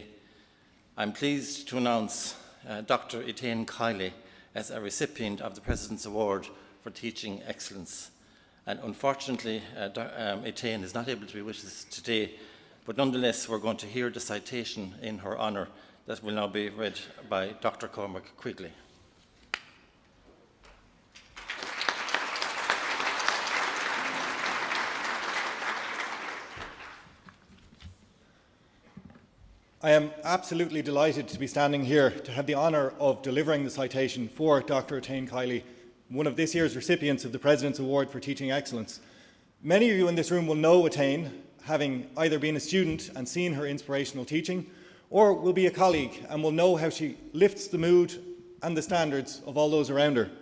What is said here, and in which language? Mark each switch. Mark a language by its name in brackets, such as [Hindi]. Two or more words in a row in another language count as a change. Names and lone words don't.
[English] I'm pleased to announce Dr. Etienne Kiley as a recipient of the President's Award for Teaching Excellence. And unfortunately, Etienne is not able to be with us today, but nonetheless we're going to hear the citation in her honour that will now be read by Dr. Cormac Quigley. I am absolutely delighted to be standing here to have the honour of delivering the citation for Dr. Etienne Kiley, one of this year's recipients of the President's Award for Teaching Excellence. Many of you in this room will know Etienne, having either been a student and seen her inspirational teaching, or will be a colleague and will know how she lifts the mood and the standards of all those around her.